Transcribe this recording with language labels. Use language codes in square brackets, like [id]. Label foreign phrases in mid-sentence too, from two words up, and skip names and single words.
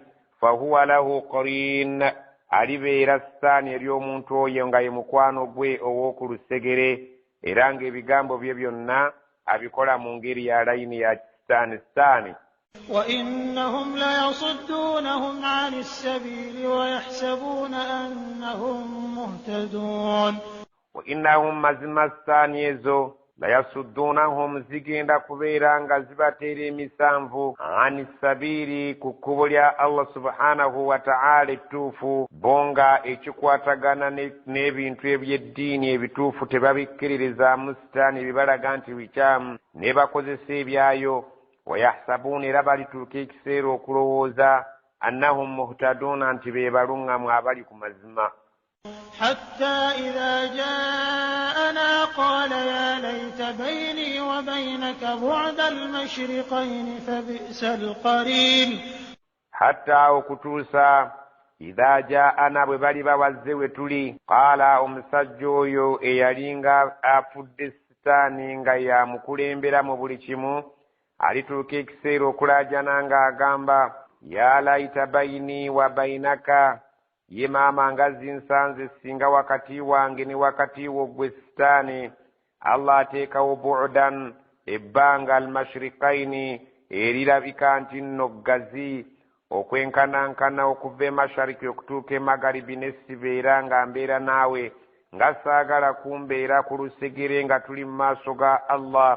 [ar] فهو له قرين, [lg] alibeera sitaani eri omuntu oyo nga ye mukwano gwe ow'oku lusegere, era ng'ebigambo bye byonna abikola mu ngeri ya layini ya kisitaani. [ar] وإنهم ليصدونهم عن السبيل ويحسبون أنهم مهتدون. [lg] وإنهم mazima sitaani ezo layasuddunahum zigenda kubeera nga zibateera emisanvu [ar] عن السبيل [lg] ku kkubo lya Allah [ar] سبحانه وتعالى [lg] ettuufu, bonga ekikwatagana n'ebintu eby'eddiini ebituufu tebabikkiririzaamu sitaani bibalaga nti bikyamu ne bakozesa ebyayo. Wayahsabuuna era balituuka ekiseera okulowooza [ar] أنهم مهتدون [lg] nti be baluŋŋamu abali ku mazima. [ar] حتى إذا جاءنا قال يا ليت بيني وبينك بعد المشرقين فبئس القرين. حتى [lg] okutuusa [ar] إذا جاءنا [lg] bwe bali bawazze we tuli, qaala omusajja oyo eyalinga afudde sitaani nga yamukulembera mu buli kimu, alituuka ekiseera okulaajana ng'agamba [ar] يا ليت بيني وبينك, [lg] ye maama nga zinsanze singa wakati wange ne wakati wo gwe sitaani Allah ateekawo bu'dan, ebbanga almashriqaini erirabika nti nno ggazi, okwenkanankana okuva emashariki okutuuka emagaribi nesibeera nga mbeera naawe, nga saagala kumbeera ku lusegere nga tuli mu maaso ga Allah.